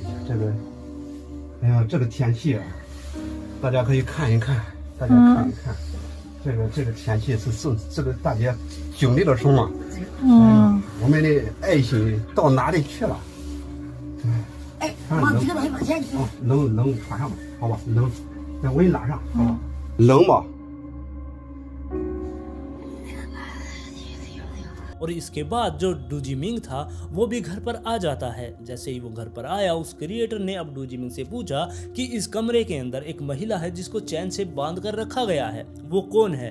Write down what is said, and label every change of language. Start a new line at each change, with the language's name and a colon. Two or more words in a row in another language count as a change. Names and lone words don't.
Chinese: 这个，哎呀，这个天气啊，大家可以看一看，大家看一看，这个天气是这个大姐经历了什么？哎呀，我们的爱心到哪里去了？哎，往这边往前去。啊，冷穿上吧，好吧，冷，那我给你拉上，好吧？冷吧？
Hindi: और इसके बाद जो डूजिमिंग था वो भी घर पर आ जाता है। जैसे ही वो घर पर आया उस क्रिएटर ने अब डूजिमिंग से पूछा कि इस कमरे के अंदर एक महिला है जिसको चैन से बांध कर रखा गया है, वो कौन है।